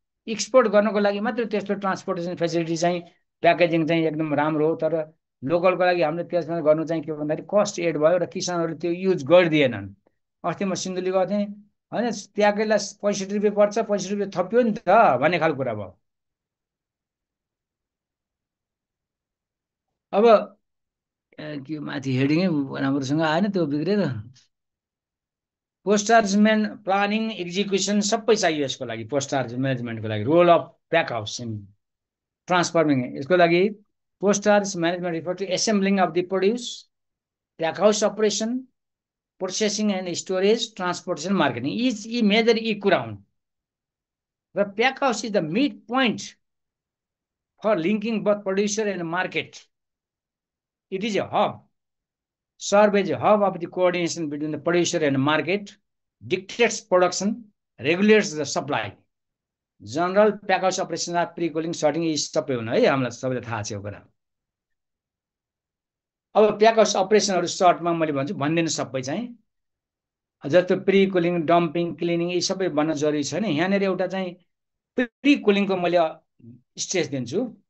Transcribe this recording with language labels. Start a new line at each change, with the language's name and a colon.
Nepali: Export गर्नको लागि मात्रै त्यस्तो ट्रान्सपोर्टेसन फेसिलिटी चाहिँ प्याकेजिङ चाहिँ एकदम राम्रो हो। तर लोकलको लागि हामीले त्यसमा गर्नु चाहिँ के भन्दाखेरि कस्ट एड भयो र किसानहरूले त्यो युज गरिदिएनन्। अस्ति म सिन्धुली गएको थिएँ, होइन प्याकेजलाई 65 रुपियाँ पर्छ, 65 रुपियाँ थप्यो नि त भन्ने खालको कुरा भयो। अब के माथि हेडिङै राम्रोसँग आएन, त्यो बिग्रेर। पोस्ट चार्ज प्लानिङ एक्जिक्युसन सबै चाहियो यसको लागि।
English: Post charge म्यानेजमेन्टको लागि role of pack house in transforming, यसको लागि post charge management refer to assembling of the produce, pack house operation, processing and storage, transportation, marketing.
Nepali: यी मेजर यी कुरा हुन्।
English: र pack house is the mid point for linking both producer and market. It is a hub, serve as a hub of the coordination between the producer and market, dictates production, regulates the supply. General pack house operations are pre-cooling, sorting is
Nepali: सबै हुन् है, हामीलाई सबैलाई थाहा छ यो कुरा। अब प्याक हाउस अपरेसनहरू सर्टमा मैले भन्छु, भन्दिनँ सबै चाहिँ। जस्तो प्री कुलिङ, डम्पिङ, क्लिनिङ यी सबै भन्न जरुरी छैन। यहाँनिर एउटा चाहिँ प्री कुलिङको मैले स्ट्रेस दिन्छु।